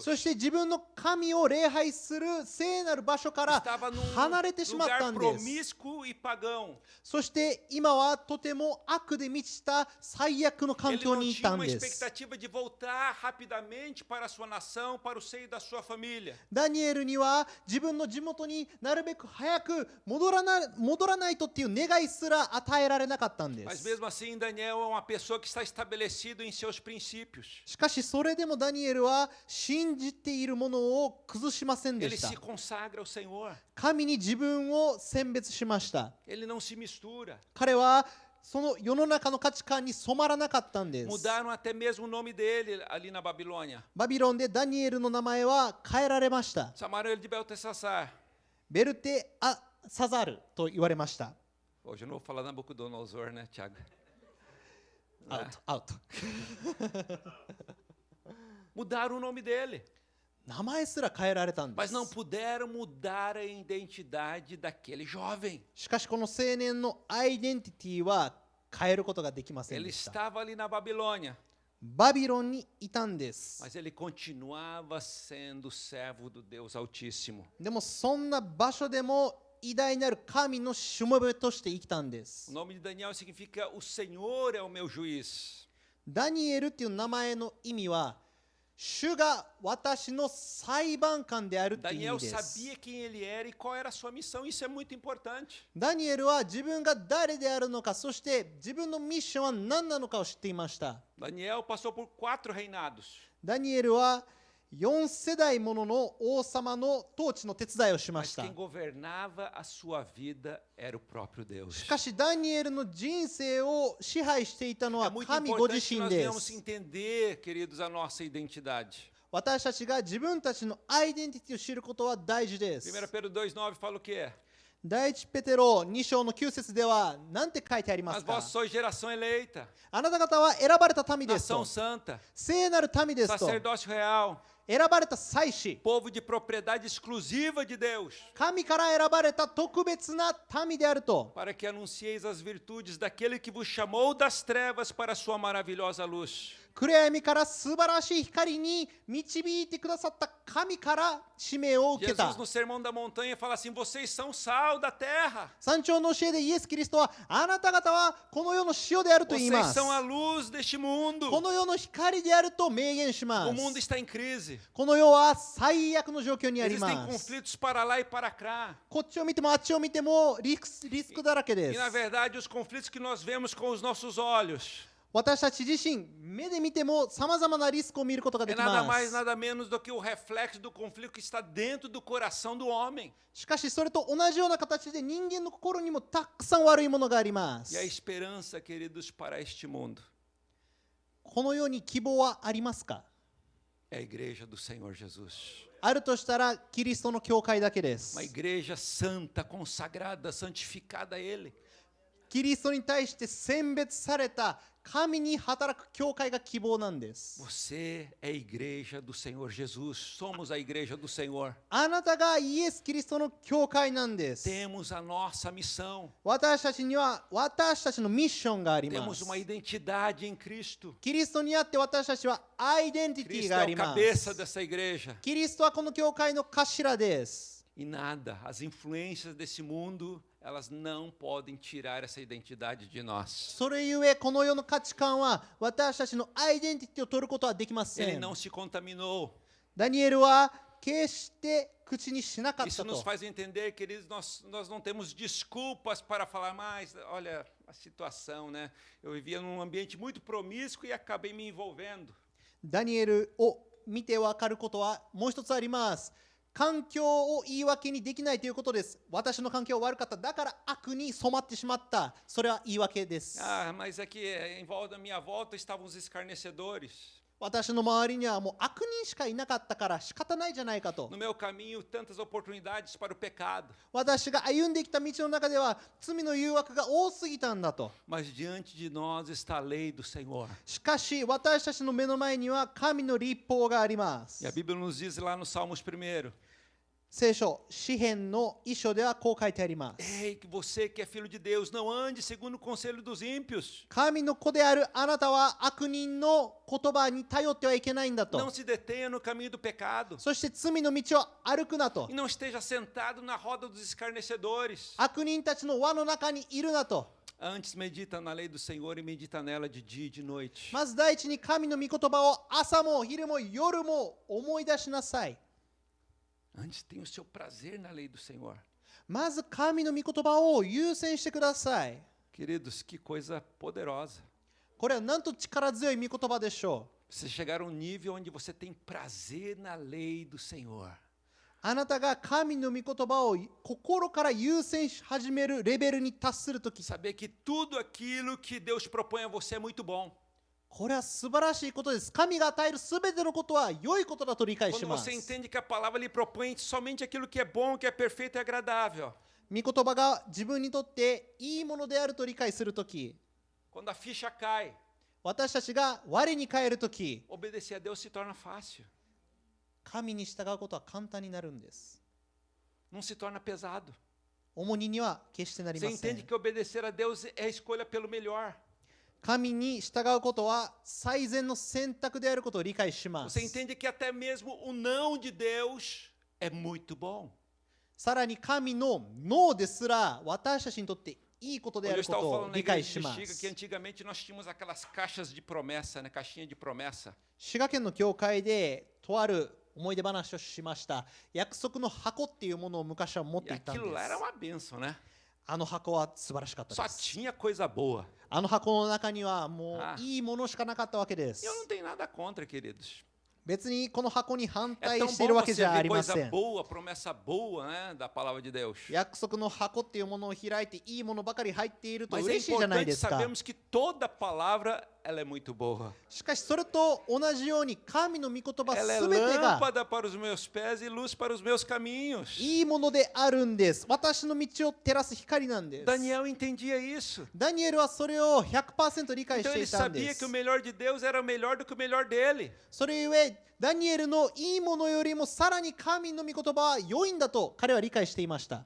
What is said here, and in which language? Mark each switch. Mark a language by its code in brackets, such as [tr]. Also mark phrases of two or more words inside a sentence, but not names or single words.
[ja] そして自分の神を礼拝する聖なる場所から [pt] Estava num [ja] 離れてしまった [pt] lugar [ja] んです。 [pt] promíscuo e pagão. [ja] そして今はとても悪で満ちた最悪の環 [pt] Ele [ja] 境 [pt] não [ja] にい [pt] tinha [ja] たん [pt] uma [ja] です。 [pt] expectativa de voltar rapidamente para a sua nação, para o seio da sua família. [ja] ダニエルには自分の地元になるべく早く戻らないとっていう願いすら与えられなかったんで [pt] Mas [ja] す。 [pt] mesmo assim, Daniel é uma pessoa que está estabelecido em seus princípios. [ja] しかしそれでもダニエルは信じているものを崩しませんで [pt] Ele [ja] した [pt] se。consagra ao Senhor. [ja] 神に自分を選別しました。 [pt] Ele não se mistura. [ja] 彼はその世の中の価値観に染まらなかったんです。 [pt] Mudaram até mesmo o nome dele ali na Babilônia. バビロンでダニエルの名前は変えられました。 Chamaram ele de Belteshazzar. ベルテアサザルと言われました。 Hoje eu não vou falar Nabucodonosor, né, Tiago? [ja] アウト、アウト。 [pt] Mudaram o nome dele. [ja] 名前すら変えられたんで [pt] Mas [ja] す。 [pt] não puderam mudar a identidade daquele jovem. [ja] しかしこの青年のアイデンティティは変えることができません [pt] Ele [ja] でした。 [pt] estava ali na Babilônia, [ja] バビロンにいたんです。 [pt] mas ele continuava sendo servo do Deus Altíssimo. [ja] でもそんな場所でも偉大なる神のしもべとして生きたんで [pt] O [ja] す。 [pt] nome de Daniel significa o Senhor é o meu juiz. [ja] ダニエルっていう名前の意味は主が私の裁判官であるっていう意 [pt] Daniel [ja] 味です。 [pt] sabia quem ele era e qual era a sua missão. Isso é muito importante. [ja] ダニエルは自分が誰であるのか、そして自分のミッションは何なのかを知っていました。 [pt] Daniel passou por 4 reinados. [ja] ダニエルは4世代ものの王様の統治の手伝いをしま [pt] Mas [ja] した。 [pt] quem governava a sua vida era o próprio Deus. [ja] しかしダニエルの人生を支配していたの [pt] É [ja] は [pt] muito [ja] 神ご [pt] importante [ja] 自 [pt] que [ja] 身 [pt] nós [ja] で [pt] venhamos [ja] す。 [pt] entender, queridos, a nossa identidade. [ja] 私たちが自分たちのアイデンティティを知ることは大事です。 [pt] 1 Pedro 2,9 fala o quê? [ja] 第一ペテロ2章の9節では何て書いてありま [pt] Mas [ja] すか？ [pt] vós sois geração eleita, [ja] あなた方は選ばれた民です [pt] nação [ja] と。 [pt] santa, [ja] 聖なる民ですと。 [pt] sacerdócio real, [ja] 選ばれた祭司、 [pt] povo de propriedade exclusiva de Deus, [ja] 神から選ばれた特別な民であると、 [pt] para que anuncieis as virtudes daquele que vos chamou das trevas para a sua maravilhosa luz. [ja] 暗闇から素晴らしい光に導いてくださった神から使命を受けた [pt] Jesus, no Sermão da Montanha, fala assim: vocês são sal da terra, [ja] 山頂の教えでイエス・キリストはあなた方はこの世の塩であると言い [pt] vocês [ja] ます。 [pt] são a luz deste mundo. [ja] この世の光であると明言しま [pt] O mundo [ja] す。 [pt] está em crise. [ja] この世は最悪の状況にあり [pt] Existem [ja] ます。 [pt] conflitos para lá e para cá. [ja] こっちを見てもあっちを見てもリスクだらけで [pt] E [ja] す。 [pt] na verdade, os conflitos que nós vemos com os nossos olhos [ja] 私たち自身、目で見てもさまざまなリスクを見ることがで [pt] é [ja] き [pt] nada [ja] ま [pt] mais, [ja] す。 [pt] nada menos do que o reflexo do conflito que está dentro do coração do homem. [ja] しかしそれと同じような形で人間の心にもたくさん悪いものがありま [pt] E a [ja] す。 [pt] esperança, queridos, para este mundo [ja] この世に希望はありますか？ [pt] é a igreja do Senhor Jesus. [ja] あるとしたらキリストの教会だけです。 [pt] Uma igreja santa, consagrada, santificada a Ele. [ja] キリストに対して選別された神に働く教会が希望なんです。 [pt] Você é a igreja do Senhor Jesus. Somos a igreja do Senhor. [ja] あなたがイエス・キリストの教会なんです。 [pt] Temos a nossa missão. [ja] 私たちには私たちのミッションがありま [pt] Temos [ja] す。 [pt] uma identidade em Cristo. [ja] キリストにあって私たちはアイデンティティ [pt] Cristo [ja] があ [pt] é [ja] り [pt] o [ja] ま [pt] cabeça [ja] す。 [pt] dessa igreja. [ja] キリストはこの教会の頭です。 [pt] E nada, as influências desse mundo, elas não podem tirar essa identidade de nós. [ja] それゆえこの世の価値観は私たちのアイデンティティを取ることはできませ [pt] Ele [ja] ん。 [pt] não se contaminou. [ja] ダニエルは決して口にしなかっ [pt] Isso [ja] た [pt] nos [ja] と。 [pt] faz entender, queridos, nós não temos desculpas para falar mais. Olha a situação, né? Eu vivia num ambiente muito promíscuo e acabei me envolvendo. [ja] ダニエルを見てわかることはもう一つあります。環境を言い訳にできないということです。私の環境悪かった。だから悪に染まってしまった。それは言い訳です。 [pt] Ah, mas é que em volta da minha volta estavam os escarnecedores. [ja] 私の周りにはもう悪人しかいなかったから仕方ないじゃないかと。 [pt] No meu caminho, tantas oportunidades para o pecado. [ja] 私が歩んできた道の中では罪の誘惑が多すぎたんだと。 [pt] Mas diante de nós está a lei do Senhor. [ja] しかし私たちの目の前には神の律法があります [pt] E a。Bíblia nos diz lá no Salmos 1. [ja] 聖書詩編の一章ではこう書いてあります。 [pt] Ei, que você que é filho de Deus, não ande segundo o conselho dos ímpios. [ja] 神の子であるあなたは悪人の言葉に頼ってはいけないんだ [pt] Não [ja] と。 [pt] se detenha no caminho do pecado. [ja] そして罪の道を歩くなと [pt] E。não esteja sentado na roda dos escarnecedores. [ja] 悪人たちの輪の中にいるなと。 [pt] Antes medita na lei do Senhor e medita nela de dia e de noite. [ja] まず第一に神の御言葉を朝も昼も夜も思い出しなさい。 [pt] Antes tenha o seu prazer na lei do Senhor. [ja] まず神の御言葉を優先してください。 [pt] Queridos, que coisa poderosa. [ja] これはなんと力強い御言葉でしょう。 [pt] Você chegar a um nível onde você tem prazer na lei do Senhor. [ja] あなたが神の御言葉を心から優先し始めるレベルに達するとき、 [pt] Saber que tudo aquilo que Deus propõe a você é muito bom. [ja] これは素晴らしいことです。神が与えるすべてのことは良いことだと理解し [pt] Quando [ja] ます。 [pt] você entende que a palavra lhe propõe somente aquilo que é bom, que é perfeito e agradável. [ja] 御言葉が自分にとっていいものであると理解するとき、 [pt] Quando a ficha cai, [ja] 私たちが我に返るとき、 [pt] obedecer a Deus se torna fácil. [ja] 神に従うことは簡単になるんです。 [pt] Não se torna pesado. [ja] 重荷には決してなり [pt] Você [ja] ませ [pt] entende [ja] ん。 [pt] que obedecer a Deus é a escolha pelo melhor. [ja] 神に従うことは最善の選択であることを理解します [pt] Você。entende que até mesmo o não de Deus é muito bom. [ja] さらに神のノーですら私たちにとっていいことであ [pt] Hoje eu [ja] るこ [pt] estava [ja] とを [pt] falando na [ja] 理解 [pt] igreja [ja] し [pt] de [ja] ま [pt] Bexiga [ja] す [pt] que。antigamente nós tínhamos aquelas caixas de promessa, né? Caixinha de promessa. [ja] 滋賀県の教会でとある思い出話をしました。約束の箱っていうものを昔は持っ [pt] E [ja] ていたんで [pt] aquilo lá era [ja] す。 [pt] uma bênção, né? [ja] あの箱は素晴らしかった [pt] Só [ja] です。 [pt] tinha coisa boa. [ja] あの箱の中にはもあういいものしかなかったわけで [pt] E [ja] す [pt] eu。não tenho nada contra, queridos. [ja] 別にこの箱に反 [pt] É [ja] 対 [pt] tão [ja] している [pt] bom [ja] わけ [pt] você [ja] じゃあ [pt] ver [ja] りま [pt] coisa [ja] せん。 [pt] boa, promessa boa, né? Da palavra de Deus. [ja] 約束の箱っていうものを開いていいものばかり入っていると [pt] Mas é [ja] 嬉しいじゃない [pt] importante [ja] ですか。 [pt] sabermos que toda palavra ela é muito boa. [ja] しかしそれと同じように神の御言葉 [pt] Ela é [ja] すべてが [pt] lâmpada para os meus pés e luz para os meus caminhos. [ja] いいものであるんです。私の道を照らす光なんです。 [pt] Daniel entendia isso. [ja] ダニエルはそれを 100% 理解し [pt] Então [ja] て [pt] ele [ja] いたんで [pt] sabia [ja] す [pt] que o。melhor de Deus era melhor do que o melhor dele. [ja] それゆえダニエルのいいものよりもさらに神の御言葉は良いんだと彼は理解していました。